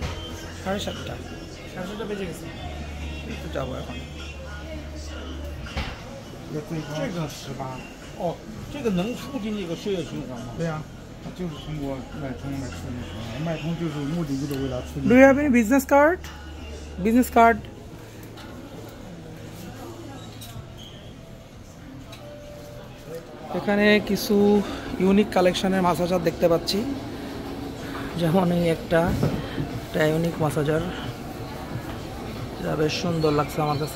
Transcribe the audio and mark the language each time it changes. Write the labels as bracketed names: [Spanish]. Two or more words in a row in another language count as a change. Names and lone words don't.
[Bangla] 7:30। 7:30 বেজে গেছে। একটু যাবো এখন। [Chinese] 这个18哦，这个能促进这个血液循环吗？对呀、它就是通过脉冲来促进循环，脉冲就是目的就是为了促进。 [English] Do you have any business card? Business card? [Bangla] এখানে কিছু [English] unique collection massager [Bangla] দেখতে পাচ্ছি, যেমন এই একটা [English] unique massager, [Bangla] যা বেশ সুন্দর লাগছে আমার কাছে।